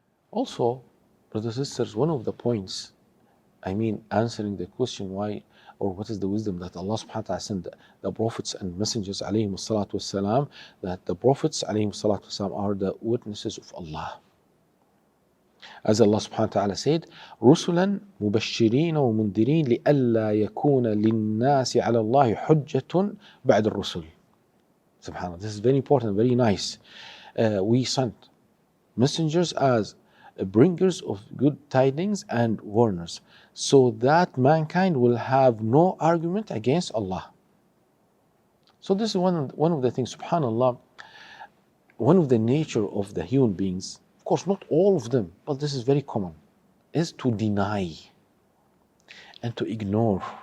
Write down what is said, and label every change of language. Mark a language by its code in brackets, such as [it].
[en] Also, brothers and sisters, one of the points, answering the question why or what is the wisdom that Allah subhanahu wa ta'ala sent the prophets and messengers alayhim salatu wassalam, that the prophets alayhim salatu wassalam are the witnesses of Allah. [ar] As Allah subhanahu wa ta'ala said, رُسُلًا مُبَشِّرِينَ وَمُنذِرِينَ لِأَلَّا يَكُونَ لِلنَّاسِ عَلَى اللَّهِ حُجَّةٌ بَعْدَ الرُّسُلِ. [en] SubhanAllah, this is very important, very nice. We sent messengers as bringers of good tidings and warners, so that mankind will have no argument against Allah. So this is one of the things, subhanAllah, one of the nature of the human beings, of course not all of them, but this is very common, is to deny and to ignore